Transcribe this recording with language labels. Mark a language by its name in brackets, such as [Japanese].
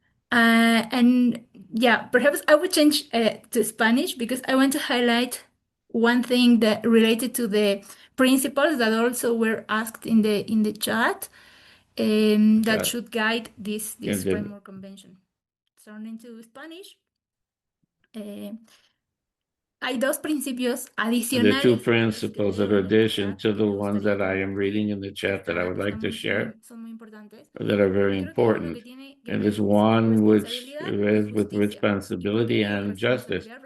[English] And yeah, perhaps I would change to Spanish because I want to highlight one thing that related to the principles that also were asked in the chat that should guide this framework convention. Turning to Spanish. [Spanish] Hay dos principios adicionales. [English] The two principles that are addition to the ones that I am reading in the chat that I would like to share that are very important. And there's one which is with responsibility and justice.